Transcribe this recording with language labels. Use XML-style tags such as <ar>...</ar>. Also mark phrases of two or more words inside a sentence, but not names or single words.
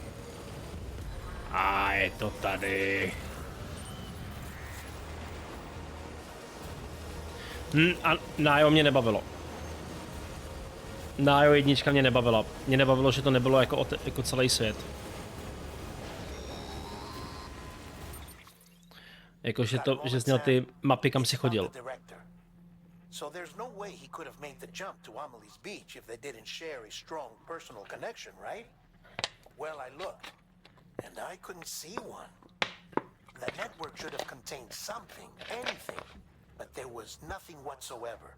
<cs>A je to tady. A Nájo mě nebavilo. Nájo jednička mě nebavila. Mě nebavilo, že to nebylo jako celý svět. Jako, že jsi měl ty mapy, kam si chodil.</cs> <en>So there's no way he could have made the jump to Amelie's beach if they didn't share a strong personal connection, right? Well, I looked, and I couldn't see one. The network should have contained something, anything, but there was nothing whatsoever.</en>